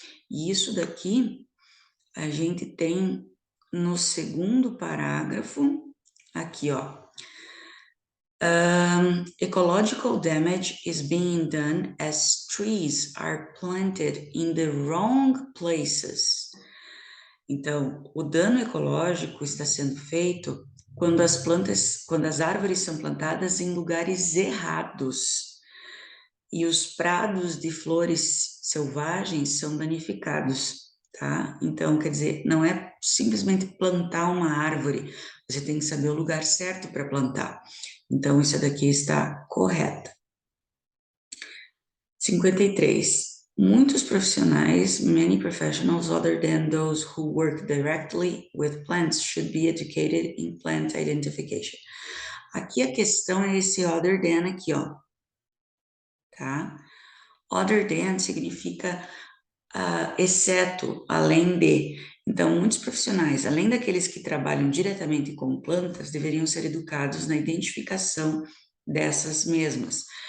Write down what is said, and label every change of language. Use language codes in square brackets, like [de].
[pt] E isso daqui a gente tem no segundo parágrafo, aqui, ó. [en] Ecological damage is being done as trees are planted in the wrong places. [pt] Então, o dano ecológico está sendo feito quando as árvores são plantadas em lugares errados e os prados de flores selvagens são danificados, tá? Então, quer dizer, não é simplesmente plantar uma árvore, você tem que saber o lugar certo para plantar. Então, isso daqui está correto. 53. Muitos profissionais, [en] many professionals other than those who work directly with plants should be educated in plant identification. [pt] Aqui a questão é esse other than aqui, ó, tá? Other than significa exceto, além de. Então, muitos profissionais, além daqueles que trabalham diretamente com plantas, deveriam ser educados na identificação dessas mesmas.